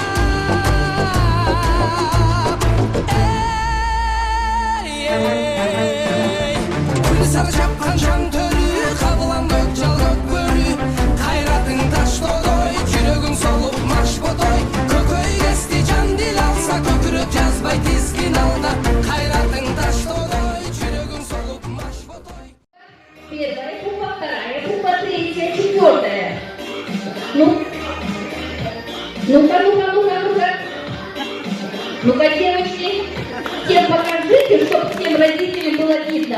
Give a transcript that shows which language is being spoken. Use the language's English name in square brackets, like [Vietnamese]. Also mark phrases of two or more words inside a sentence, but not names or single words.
[Kyrgyz] сары жапкан жан төрү кабылан көк жал көк бөрү кайратың таштоодой жүрөгүң солуп маш ботой көкөй кести жан дил алса көкүрөк жазбай тизгин алда кайратың таштоодой жүрөгүң солуп маш ботой. [Russian] Первая буква, вторая буква, третья, четвертая. Ну-ка. Ну-ка, девочки, всем покажите, чтобы всем родителям было видно.